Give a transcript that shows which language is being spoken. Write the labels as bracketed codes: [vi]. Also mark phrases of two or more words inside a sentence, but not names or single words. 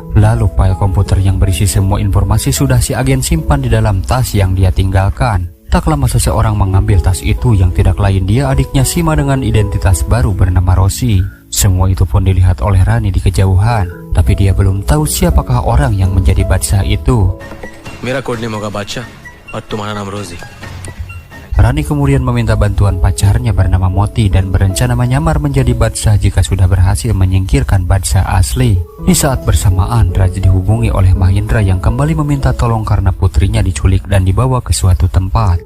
[id] Lalu file komputer yang berisi semua informasi sudah si agen simpan di dalam tas yang dia tinggalkan. Tak lama seseorang mengambil tas itu yang tidak lain dia adiknya Sima dengan identitas baru bernama Rosi. Semua itu pun dilihat oleh Rani di kejauhan, tapi dia belum tahu siapakah orang yang menjadi Badsa itu. [hi] Mera [en] code name [hi] होगा बादशाह और तुम्हारा नाम रोसी. [id] Rani kemudian meminta bantuan pacarnya bernama Moti dan berencana menyamar menjadi Badsa jika sudah berhasil menyingkirkan Badsa asli. Di saat bersamaan, Raj dihubungi oleh Mahendra yang kembali meminta tolong karena putrinya diculik dan dibawa ke suatu tempat.